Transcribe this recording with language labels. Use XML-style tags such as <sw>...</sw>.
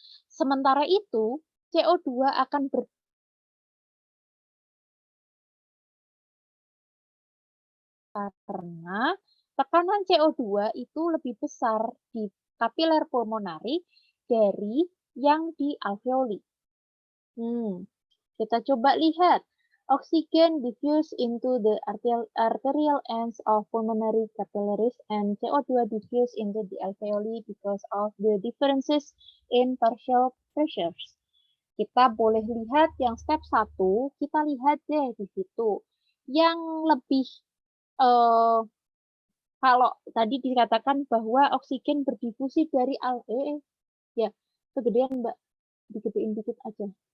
<id>Sementara itu, CO2 akan karena tekanan CO2 itu lebih besar di kapiler pulmonari dari yang di alveoli. Kita coba lihat.</id> <en>Oxygen diffuse into the arterial ends of pulmonary capillaries and CO2 diffuse into the alveoli because of the differences in partial pressures.</en> <id>Kita boleh lihat yang step 1, kita lihat deh di situ. Yang lebih, kalau tadi dikatakan bahwa oksigen berdifusi dari ya, kegedean Mbak, digedein dikit aja.</id>